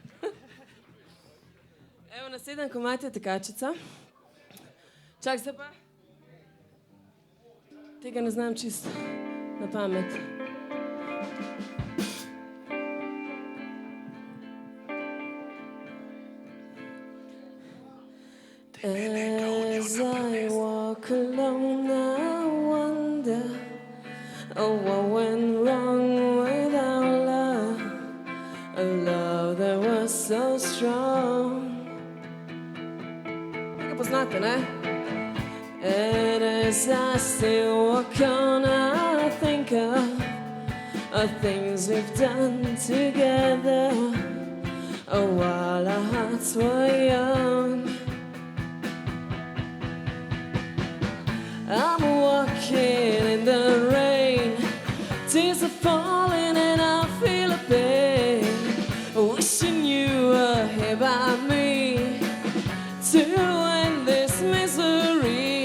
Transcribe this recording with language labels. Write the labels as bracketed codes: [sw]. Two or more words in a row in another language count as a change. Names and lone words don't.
[sl] Evo, naslednji komad je Tekačica. Čak se pa. Tega ne znam čisto na pamet. [en] As I walk alone, I wonder, oh, what went wrong with our love? A love that was so strong. [sl] Tega poznate, ne? [en] And as I still walk on, I think of things we've done together, oh, while our hearts were young. I'm walking in the rain, tears are falling and I feel a pain, wishing you were here by me to end this misery.